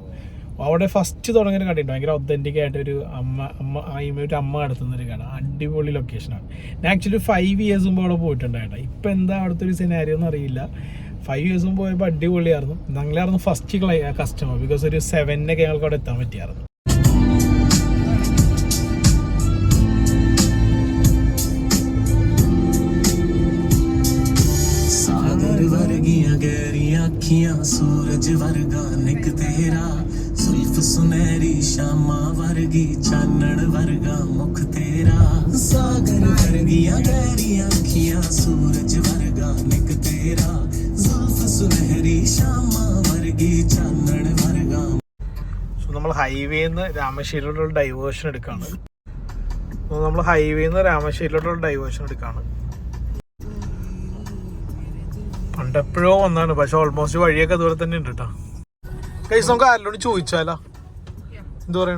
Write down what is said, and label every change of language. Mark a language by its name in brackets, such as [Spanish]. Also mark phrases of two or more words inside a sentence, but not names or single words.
[Malayalam] അവിടെ ഫസ്റ്റ് തുടങ്ങിയ കടയുണ്ട്, ഭയങ്കര ഒത്തന്റിക് ആയിട്ട് ഒരു അമ്മ നടത്തുന്നൊരു കട. അടിപൊളി ലൊക്കേഷനാണ്. ഞാൻ ആക്ച്വലി 5 years മുമ്പ് അവിടെ പോയിട്ടുണ്ടായിട്ടാ. ഇപ്പം എന്താ അവിടുത്തെ ഒരു സിനാരിയോ എന്ന് അറിയില്ല. 5 years മുമ്പ് പോയപ്പോൾ അടിപൊളിയായിരുന്നു. ഞങ്ങളായിരുന്നു [English] first customer, [Malayalam] ബിക്കോസ് ഒരു 7 ഞങ്ങൾക്ക് അവിടെ എത്താൻ പറ്റിയായിരുന്നു. [Punjabi] ਸੂਰਜ ਵਰਗਾ ਨੱਕ ਤੇਰਾ ਜ਼ੁਲਫ਼ ਸੁਨਹਿਰੀ ਸ਼ਾਮਾਂ ਵਰਗੀ ਚਾਨਣ ਵਰਗਾ ਮੁੱਖ ਤੇਰਾ ਸਾਗਰ ਵਰਗੀਆਂ ਗਹਿਰੀ ਅੱਖੀਆਂ ਸੂਰਜ ਵਰਗਾ ਨੱਕ ਤੇਰਾ ਜ਼ੁਲਫ਼ ਸੁਨਹਿਰੀ ਸ਼ਾਮਾਂ ਵਰਗੀ ਚਾਨਣ ਵਰਗਾ. [Malayalam] സോ നമ്മൾ ഹൈവേന്ന് രാമശ്ശേരിയിലോട്ടുള്ള ഡൈവേർഷൻ എടുക്കുകയാണ്. പണ്ടെപ്പോഴോ വന്നാണ്, പക്ഷെ ഓൾമോസ്റ്റ് വഴിയൊക്കെ ദൂരെ തന്നെ ഉണ്ട് കേട്ടോ. കഴിച്ച് നമുക്ക് ആരോട് ചോദിച്ചാലാ? എന്താ പറയണ?